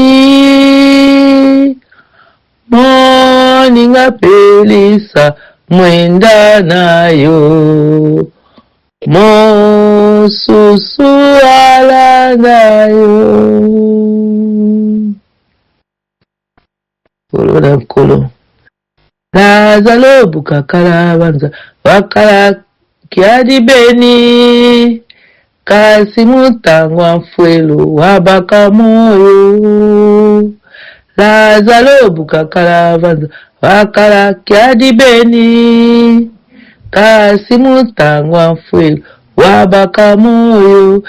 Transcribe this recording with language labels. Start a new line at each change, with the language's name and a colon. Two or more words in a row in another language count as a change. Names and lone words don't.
Lingala: Moninga pelisa mwenda na yo, mosusu alanda yo.
Kongo: Kolo na kolo lazalo bukakala banza wakala kiadi beni, kasi mutangwa mfuelu wabaka moyo. Lazalo bukakala banza wakala kiadi beni, kasi mutangwa mfuelu wabaka moyo.